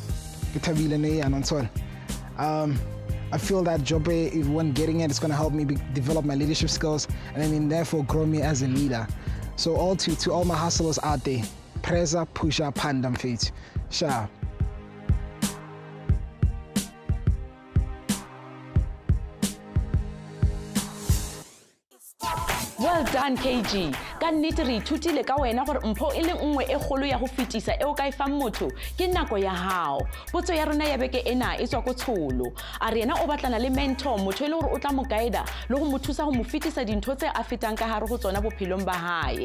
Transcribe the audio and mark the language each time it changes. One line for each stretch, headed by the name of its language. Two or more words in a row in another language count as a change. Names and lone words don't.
English: I feel that job, when getting it, it's going to help me develop my leadership skills and then therefore grow me as a leader. So to all my hustlers out there, preza, pusha, pandam feet. Sha. Well done, KG.
Southern Sotho: Ka nnete re ithutile ka wena gore mpho e le nngwe e kgolo ya go fetisa e o ka e fang motho ke nako ya hao. Potso ya rona ya beke ena e tswa go tsholo. A re yena o batlana le mentor, motho e le gore o tla mo guida le go mo thusa go mo fetisa dintho tse a fetang ka hare go tsona bophelong ba hae.